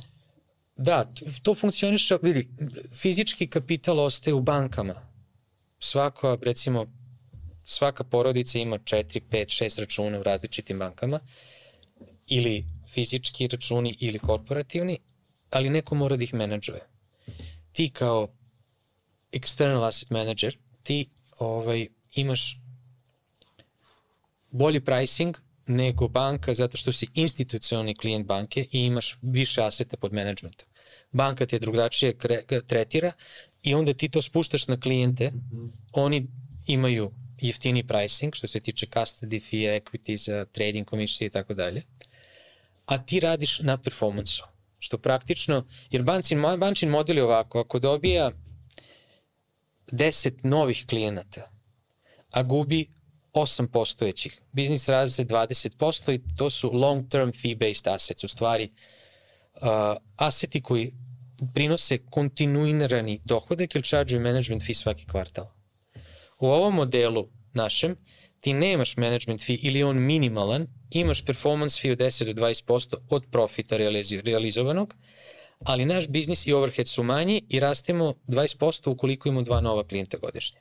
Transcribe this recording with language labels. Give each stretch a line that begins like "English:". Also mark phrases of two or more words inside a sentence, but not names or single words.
Serbian: Da, to funkcioniše, vidi, fizički kapital ostaje u bankama. Svaka porodica ima 4, 5, 6 računa u različitim bankama, ili fizički računi ili korporativni, ali neko mora da ih menadžuje. Ti kao
English: external asset manager,
Serbian: ti imaš bolji pricing nego banka zato što si institucionalni klijent banke i imaš više aseta pod managementom. Banka te drugačije tretira i onda ti to spuštaš na klijente, oni imaju jeftini pricing što se tiče
English: custody fee, equity, trading
Serbian: komisije i tako dalje, a ti radiš na performansu, što praktično, jer bančin model je ovako, ako dobija 10 novih klijenata, a gubi 8 postojećih, biznis raste 20% i to su
English: long-term fee-based assets,
Serbian: u stvari aseti koji prinose kontinuirani dohodak ili charge-uju
English: management fee
Serbian: svaki kvartal. U ovom modelu našem ti nemaš
English: management fee
Serbian: ili on minimalan, imaš
English: performance fee
Serbian: od 10 do 20% od profita realizovanog, ali naš biznis i overhead su manji i rastemo 20% ukoliko imamo 2 nova klijenta godišnje.